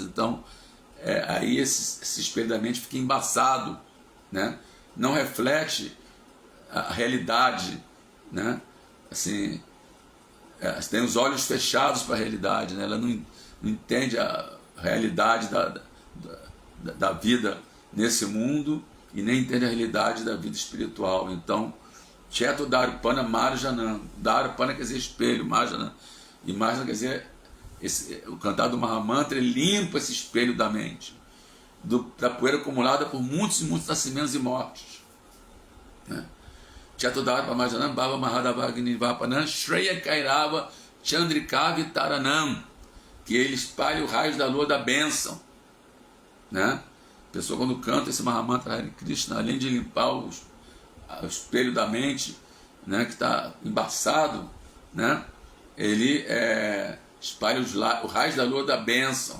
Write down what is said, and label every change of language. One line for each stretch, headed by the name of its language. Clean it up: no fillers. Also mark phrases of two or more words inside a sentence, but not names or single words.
Portuguese: Então, aí esse espelho da mente fica embaçado, né, não reflete a realidade, né, assim, tem os olhos fechados para a realidade, né, ela não entende a realidade da vida nesse mundo e nem entende a realidade da vida espiritual. Então,
Sanskrit: चेतो दर्पण मार्जन.
Portuguese: Darpana quer dizer espelho, Marjana. E Marjana quer dizer, o cantar do Mahamantra, ele limpa esse espelho da mente, da poeira acumulada por muitos e muitos nascimentos e mortes.
Sanskrit: चेतो दर्पण मार्जन, भव महादावाग्निवापन, श्रेय कैरव, चन्द्रिकवि तरणम्,
Portuguese: que ele espalha o raio da lua da bênção, né? A pessoa, quando canta esse Mahamantra Hare Krishna, além de limpar o espelho da mente, né, que está embaçado, né, ele espalha o raio da lua da bênção.